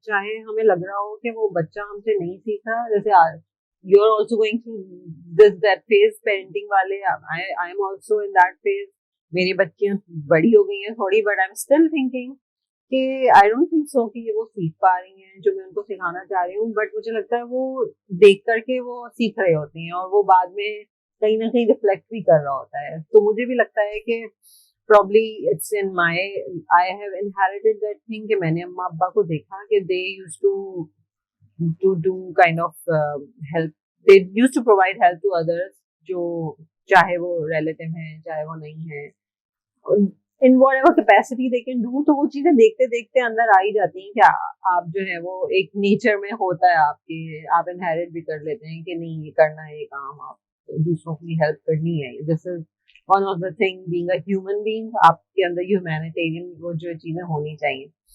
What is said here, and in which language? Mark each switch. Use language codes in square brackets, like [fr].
[hi] चाहे हमें लग रहा हो कि वो बच्चा हमसे नहीं सीख रहा, [en] जैसे you are also going through this that phase parenting वाले, I am also in that phase. [hi] मेरी बच्चियां बड़ी हो गई हैं थोड़ी, [en] but I am still thinking कि I don't think so [hi] कि वो सीख पा रही हैं जो मैं उनको सिखाना चाह रही हूँ। बट मुझे लगता है वो देख करके वो सीख रहे होते हैं और वो बाद में कहीं ना कहीं रिफ्लेक्ट भी कर रहा होता है। तो मुझे भी लगता है कि [en] probably it's in my, I have inherited that thing [hi] कि मैंने अम्मा अब्बा को देखा कि [en] they used to do kind of help, they used to provide help to others, [hi] जो चाहे वो [en] relative हैं [hi] चाहे वो नहीं है, [en] in whatever capacity they can do। [hi] तो वो चीजें देखते देखते अंदर आ ही जाती हैं कि आप जो है वो एक नेचर में होता है आपके, आप इनहेरिट भी कर लेते हैं कि नहीं ये करना है, ये काम आप दूसरों की हेल्प करनी है। [en] this is one of the thing being a human being, [hi] आपके अंदर ह्यूमैनिटेरियन वो जो चीजें होनी चाहिए।